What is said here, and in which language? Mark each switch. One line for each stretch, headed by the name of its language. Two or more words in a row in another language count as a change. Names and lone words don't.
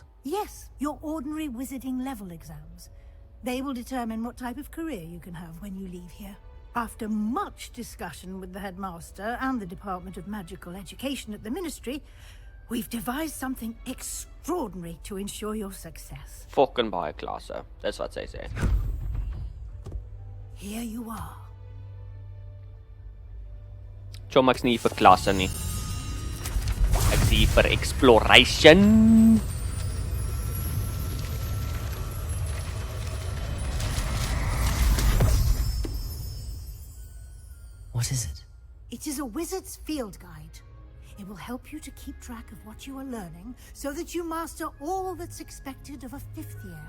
English: Yes, your ordinary wizarding level exams. They will determine what type of career you can have when you leave here. After much discussion with the headmaster and the Department of Magical Education at the Ministry, we've devised something extraordinary to ensure your success.
Afrikaans: Fucking baie klasse. Dis wat sy sê.
English: Here you are.
Afrikaans: Chom, ek's nie vir klasse nie. Ek's hier vir exploration.
English: What is it? It is a wizard's field guide. It will help you to keep track of what you are learning so that you master all that's expected of a fifth year.